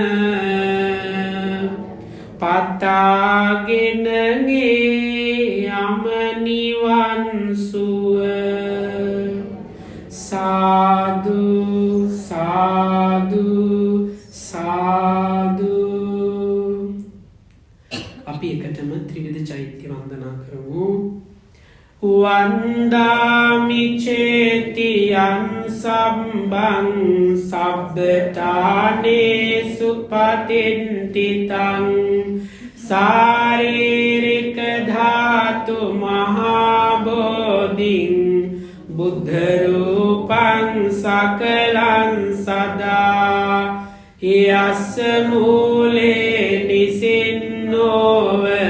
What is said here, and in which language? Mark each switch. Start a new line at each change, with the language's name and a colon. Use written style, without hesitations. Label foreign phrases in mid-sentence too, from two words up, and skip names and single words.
Sinhala: පතාගෙන යම නිවන් සුව සාදු සාදු සාදු අපි එකටම ත්‍රිවිධ චෛත්‍ය වන්දනා කරමු
Pali: වන්දාමි චේතියං සම්බං සබ්බතානේසු පතින්තිතං සාරීරික ධාතු මහා බෝධින් බුද්ධ රූපං සකලං සදා යස්ස මූලේ නිසින්නෝව